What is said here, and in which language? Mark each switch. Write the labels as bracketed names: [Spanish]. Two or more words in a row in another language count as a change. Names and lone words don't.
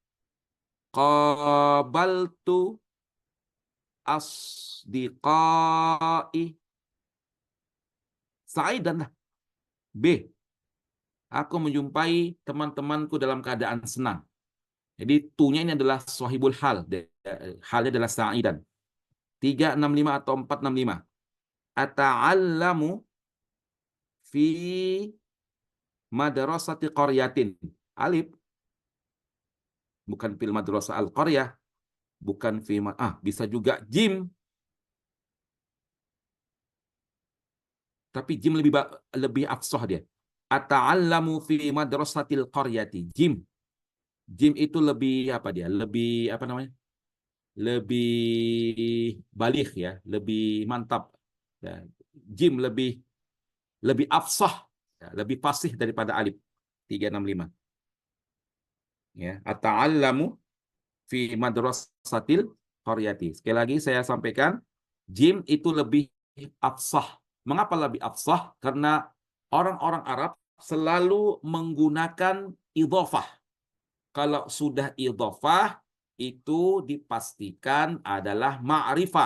[Arabic] قابلت أصدقائي سعيدا lah. [Indonesian] B. Aku menjumpai teman-temanku dalam keadaan senang. Jadi tu-nya ini adalah [Arabic] صاحب الحال. [Indonesian] Halnya adalah sa'idan. 365 atau 465. [Arabic] أتعلم في مدرسة قرية. [Indonesian] Alif. Bukan [Arabic] في المدرسة القرية. [Indonesian] Bukan fi bisa juga jim. Tapi jim lebih afsah dia. [Arabic] أتعلم في مدرسة القرية. [Indonesian] Jim. Jim itu lebih apa dia? Lebih apa namanya? Lebih balik ya, lebih mantap. Ya. Jim lebih afsah, ya, lebih fasih daripada alif. 365. Ya, [Arabic] أتعلم في مدرسة القرية. [Indonesian] Sekali lagi saya sampaikan, jim itu lebih afsah. Mengapa lebih afsah? Karena orang-orang Arab selalu menggunakan idhofah. Kalau sudah idhofah, itu dipastikan adalah ma'rifah.